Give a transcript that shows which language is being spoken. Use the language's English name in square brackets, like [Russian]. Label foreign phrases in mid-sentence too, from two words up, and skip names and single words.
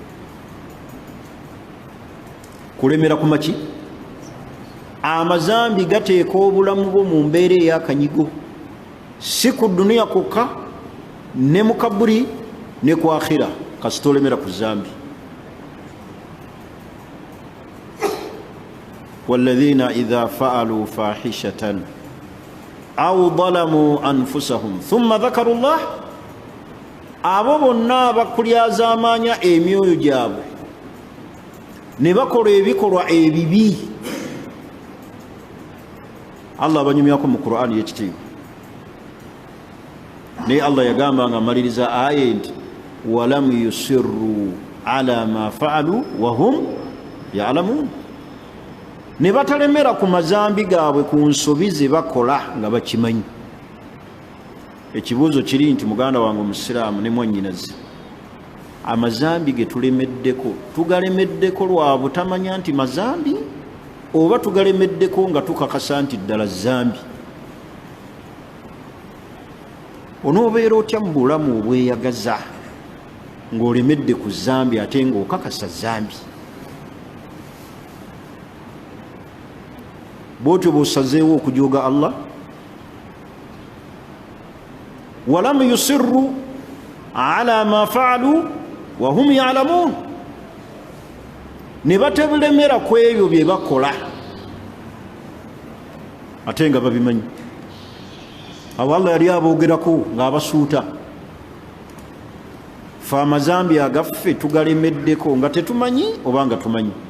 [Ganda] Kulemera ku maki? Amazambi gateeka obulamu bwo mu mbeera ey'akanyigo, si ku duniya kokka, ne mu kaburi ne ku akhira, kasita olemera ku zambi. [Arabic] والذين إذا فعلوا فاحشة أو ظلموا أنفسهم ثم ذكروا الله, [Ganda] abo bonna abakulyazaamaanya emyoyo gyabwe ne bakola ebikolwa ebibi, Allah abanyumyako mu Qur'ani y'ekitiibwa. Naye Allah yagamba nga amaliriza aya nti [Arabic] ولم يصروا على ما فعلوا وهم يعلمون, [Ganda] ne batalemera ku mazambi gaabwe ku nsobi ze bakola nga bakimanyi. Ekibuuzo kiri nti muganda wange omusiraamu ne mwannyinaze, amazambi ge tulemeddeko, tugalemeddeko lwa butamanya nti mazambi, oba tugalemeddeko nga tukakasa nti ddala zambi? Onoobeera otya mu bulamu obweyagaza ng'olemedde ku zambi ate ng'okakasa zambi? Bwotyo bw'osazeewo okujooga Allah. [Arabic] ولم يصروا على ما فعلوا وهم يعلمون, [Ganda] ne batebulemera ku ebyo bye bakola ate nga babimanyi. Awo Allah yali aboogerako ng'abasuuta, fe amazambi agaffe tugalemeddeko nga tetumanyi oba nga tumanyi.